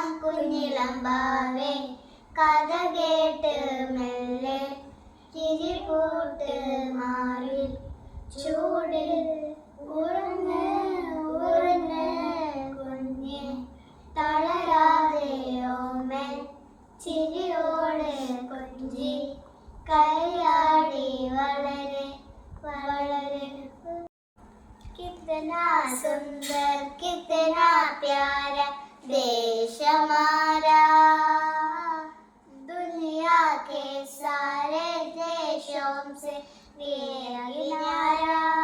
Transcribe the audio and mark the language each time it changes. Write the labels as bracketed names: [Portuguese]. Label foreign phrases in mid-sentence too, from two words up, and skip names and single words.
[Malayalam] കുഞ്ഞിളമ്പാവേ കഥ കേട്ട് മെല്ലെ ചിരി പൂട്ട് മാറി ചൂടിൽ ഉറങ്ങ് ഉറങ്ങ് കുഞ്ഞ്, തളരാതെ ഓമൻ ചിരിയോടെ കൊഞ്ചി കളിയാടി വളരെ വളരെ. [Hindi] कितना सुंदर कितना प्यारा देश हमारा, दुनिया के सारे देशों से ये किनारा.